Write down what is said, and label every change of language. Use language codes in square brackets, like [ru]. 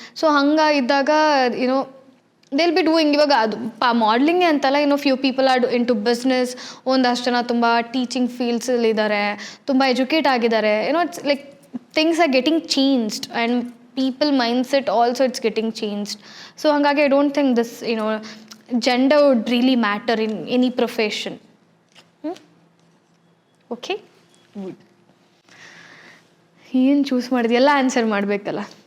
[en] So ಹಂಗಿದ್ದಾಗ they'll be doing. [kn] ಇವಾಗ ಅದು ಮಾಡಲಿಂಗೇ ಅಂತಲ್ಲ, [en] Few people are into business. [kn] ಒಂದಷ್ಟು ಜನ ತುಂಬ ಟೀಚಿಂಗ್ ಫೀಲ್ಡ್ಸಲ್ಲಿದ್ದಾರೆ, ತುಂಬ ಎಜುಕೇಟ್ ಆಗಿದ್ದಾರೆ. [en] It's like things are getting changed and people mindset also it's getting changed. So hangage I don't think this gender would really matter in any profession. Okay, good. [kn] ಏನು choose ಮಾಡಿದೆ ಎಲ್ಲ answer ಮಾಡಬೇಕಲ್ಲ.